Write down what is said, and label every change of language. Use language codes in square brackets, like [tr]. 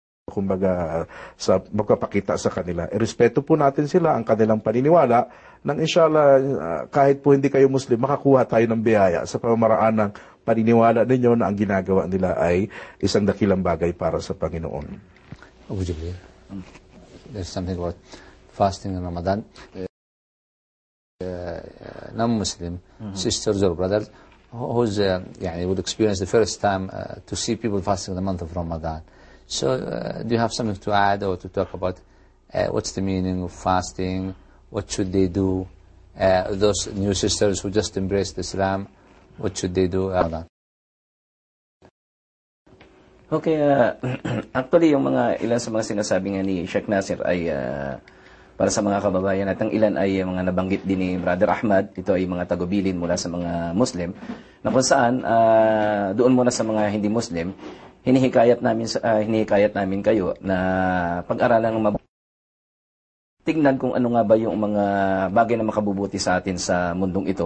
[tl] Kumbaga sa magpapakita sa kanila. Irespeto po natin sila ang kanilang paniniwala nang inshallah kahit po hindi kayo Muslim, makakuha tayo ng biyaya sa pamamaraan ng paniniwala ninyo na ang ginagawa nila ay isang dakilang bagay para sa Panginoon. [en] Abu Jabir, there's something about fasting in Ramadan. Non-Muslim, sisters or brothers, who's, يعني, would experience the first time to see people fasting in the month of Ramadan. So, do you have something to add or to talk about what's the meaning of fasting? What should they do? Those new sisters who just embraced Islam, what should they do? Ramadan? [tl] Okay, actually, yung mga ilan sa mga sinasabi nga ni Sheikh Nasir ay para sa mga kababayan at ang ilan ay mga nabanggit din ni Brother Ahmad, ito ay mga tagubilin mula sa mga Muslim, na kung saan, doon muna sa mga hindi Muslim, hinihikayat namin kayo na pag-aralan ng tingnan kung ano nga ba yung mga bagay na makabubuti sa atin sa mundong ito.